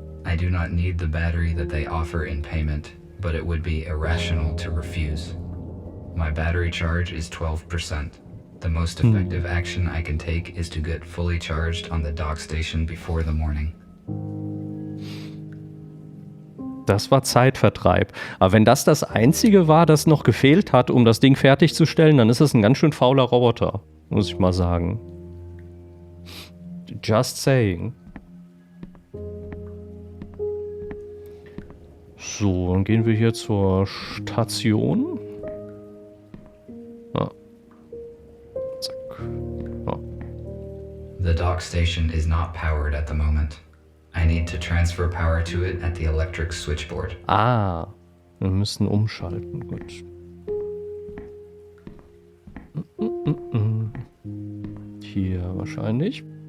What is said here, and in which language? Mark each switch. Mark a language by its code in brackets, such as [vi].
[en] I do not need the battery that they offer in payment, but it would be irrational to refuse. My battery charge is 12%. The most effective action I can take is to get fully charged on the dock station before the morning. [de] Das war Zeitvertreib. Aber wenn das das Einzige war, das noch gefehlt hat, um das Ding fertigzustellen, dann ist es ein ganz schön fauler Roboter, muss ich mal sagen. [en] Just saying. [de] So, dann gehen wir hier zur Station. Ah. Zack. Ah. [en] The dock station is not powered at the moment. I need to transfer power to it at the electric switchboard. [de] Ah, wir müssen umschalten. Gut. Hier wahrscheinlich.